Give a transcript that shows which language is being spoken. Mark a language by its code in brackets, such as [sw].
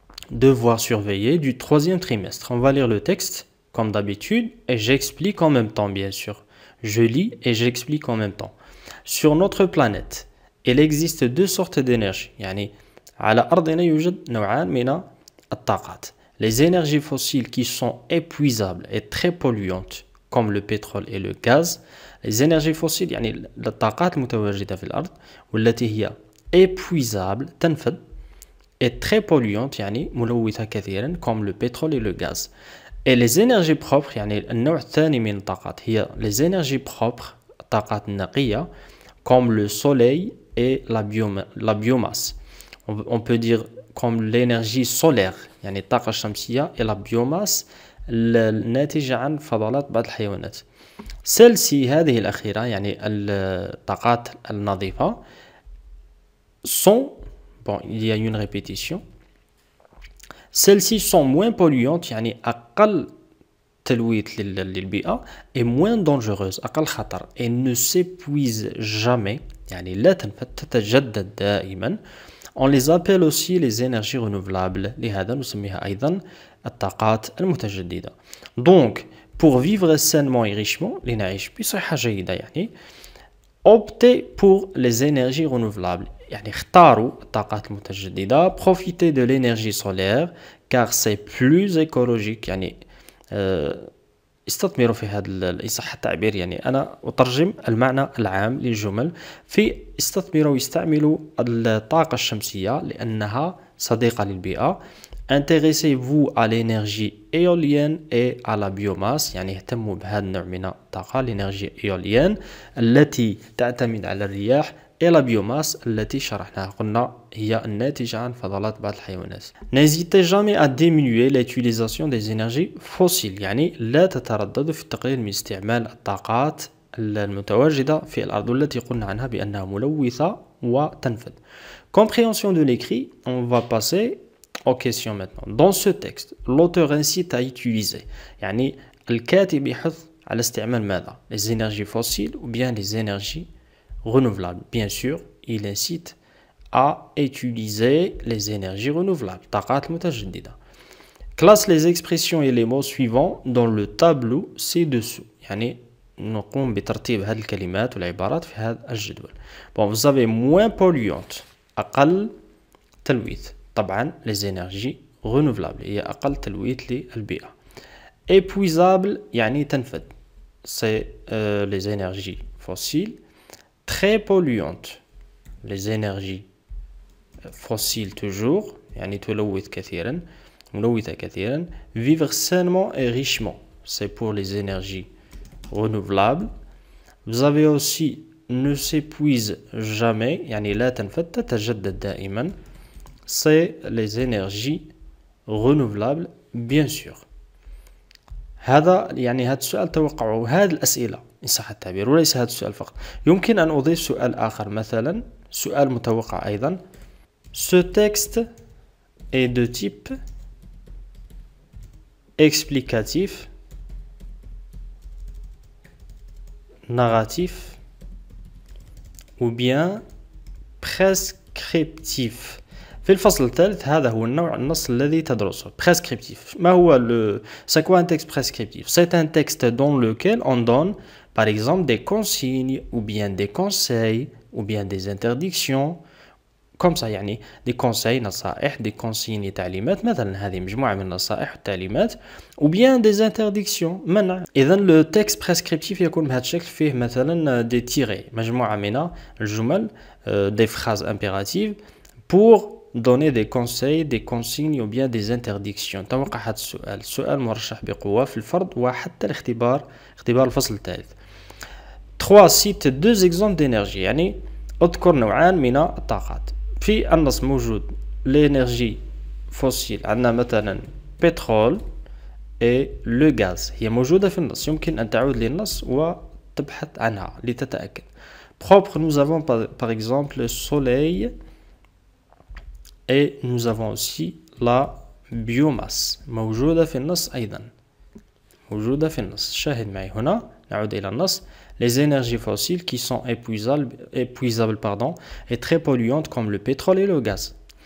[fr] Devoir surveiller du 3e trimestre. On va lire le texte comme d'habitude et j'explique en même temps bien sûr. Je lis et j'explique en même temps. Sur notre planète, il existe deux sortes d'énergie. [ar] يعني على أرضنا يوجد نوعان من الطاقات. [fr] Les énergies fossiles qui sont épuisables et très polluantes comme le pétrole et le gaz. Les énergies fossiles [ar] يعني الطاقات المتواجدة في الأرض والتي هي [fr] épuisable [ar] تنفد [fr] et très polluante [ar] يعني ملوثة كثيرا [fr] comme le pétrole et le gaz. Et les énergies propres [ar] يعني النوع الثاني من الطاقات هي [fr] les énergies propres [ar] الطاقات النقية [fr] comme le soleil et la biomasse. On peut dire comme l'énergie solaire [ar] يعني الطاقة الشمسية [fr] et la biomasse [ar] الناتجة عن فضلات بعض الحيوانات. [fr] Celle-ci [ar] هذه الأخيرة يعني الطاقات النظيفة [fr] sont bon il y a une répétition. Celles-ci sont moins polluantes [ar] يعني أقل تلويث للبيئة [fr] et moins dangereuses [ar] أقل خطر [fr] et ne s'épuisent jamais [ar] يعني لا تنفد تتجدد دائما. [fr] On les appelle aussi les énergies renouvelables. [ar] لهذا نسميها أيضا الطاقات المتجددة. [fr] Donc pour vivre sainement et richement [ar] لنعيش بصحة جيدة يعني [fr] optez pour les énergies renouvelables [ar] يعني اختاروا الطاقات المتجددة. [fr] Profitez de l'énergie solaire car c'est plus écologique [ar] يعني استثمروا في هذا إصحاح التعبير، يعني أنا أترجم المعنى العام للجمل في استثمروا ويستعملوا الطاقة الشمسية لأنها صديقة للبيئة. [fr] Intéressez-vous à l'énergie éolienne et à la biomasse [ar] يعني اهتموا بهذا النوع من الطاقة [fr] l'énergie éolienne [ar] التي تعتمد على الرياح [fr] et la biomasse [ar] التي شرحناها قلنا هي الناتجة عن فضلات بعض الحيوانات. [fr] N'hésitez jamais à diminuer l'utilisation des énergies fossiles [ar] يعني لا تترددوا في التقليل من استعمال الطاقات المتواجدة في الأرض والتي قلنا عنها بأنها ملوثة وتنفد. [fr] Compréhension de l'écrit, on va passer aux questions maintenant. Dans ce texte, l'auteur incite à utiliser [ar] يعني الكاتب يحث على استعمال ماذا؟ [fr] Les énergies fossiles ou bien les énergies renouvelables. Bien sûr, il incite à utiliser les énergies renouvelables. [ar] طاقات متجددة. [fr] Classe les expressions et les mots suivants dans le tableau ci-dessous. [ar] يعني نقوم بترتيب هذه الكلمات والعبارات في هذا الجدول. [fr] Bon, vous avez moins polluante [ar] أقل تلويث. طبعا [fr] les énergies renouvelables [ar] هي أقل تلويث للبيئة. Épuisable يعني تنفد. [fr] C'est les énergies fossiles. Très polluantes les énergies fossiles toujours [ar] يعني تلوث كثيرا ملوثة كثيرا. [fr] Vivre sainement et richement c'est pour les énergies renouvelables. Vous avez aussi ne s'épuise jamais [ar] يعني لا تنفد تتجدد دائما. [fr] C'est les énergies renouvelables bien sûr. [ar] هذا يعني هذا السؤال توقعوا هذه الأسئلة إن صح التعبير، وليس هذا السؤال فقط. يمكن أن أضيف سؤال آخر مثلا، سؤال متوقع أيضا. [fr] Ce texte est de type explicatif, narratif ou bien prescriptif. [ar] في الفصل الثالث هذا هو النوع النص الذي تدرسه. [fr] Prescriptif. [ar] ما هو [fr] c'est quoi un texte prescriptif? C'est un texte dans lequel on donne par exemple des consignes ou bien des conseils ou bien des interdictions comme ça يعني des conseils [ar] نصائح [fr] des consignes [ar] تعليمات مثلا هذه مجموعة من النصائح والتعليمات [fr] ou bien des interdictions [ar] منع. إذا [fr] le texte prescriptif [ar] يكون بهذا الشكل فيه مثلا des tirés مجموعة من الجمل [fr] des phrases impératives pour donner des conseils, des consignes ou bien des interdictions. [ar] توقع هذا السؤال مرشح بقوة في الفرض وحتى اختبار الفصل الثالث. 3. [fr] cite deux exemples d'énergie. [ar] يعني اذكر نوعان من الطاقات. في النص موجود [fr] l'énergie fossile. [ar] عندنا مثلا [fr] pétrole et le gaz. [ar] هي موجودة في النص. يمكن أن تعود للنص وتبحث عنها لتتأكد. [fr] Propre, nous avons par exemple le soleil et nous avons aussi la biomasse. [ar] موجودة في النص أيضا. موجودة في النص. شاهد معي هنا. نعود إلى النص. [fr] Les énergies fossiles qui sont épuisables et très polluantes comme le pétrole et le gaz.